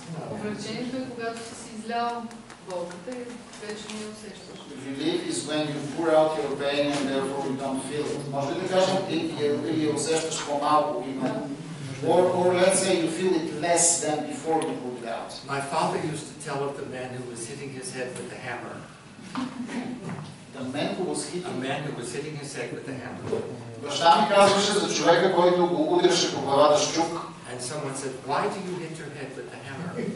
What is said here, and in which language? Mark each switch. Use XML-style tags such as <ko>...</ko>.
<bg>Облегчението е когато си излял болката и вече не я усещаш.</bg> <en>Relief is when you pour out your pain and therefore you don't feel it.</en> <bg>Може ли да кажем, или я усещаш по-малко именно?</bg> <en>Or let's say you feel it less than before you put it out. My father used to tell of the man who was hitting his head with the hammer. The man who was hitting. A man who was hitting his head with the hammer.</en> <bg>Баща ми казваше за човека, който го удряше по главата с чук.</bg> <en>And someone said, "Why do you hit your head with the hammer?"</en>